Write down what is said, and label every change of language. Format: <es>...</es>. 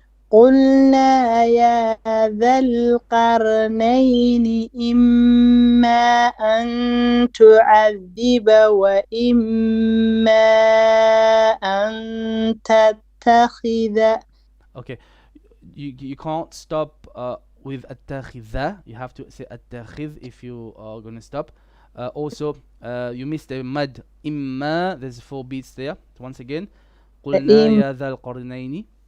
<ar>قلنا يا ذا القرنين إما أن تعذب وإما أن تتخذ.</ar> <en>Okay, you can't stop with التخذ. You have to say التخذ if you are going to stop. Also, you missed the mad إما. There's 4 beats there. Once again,</en> <ar>قلنا يا ذا القرنين.</ar>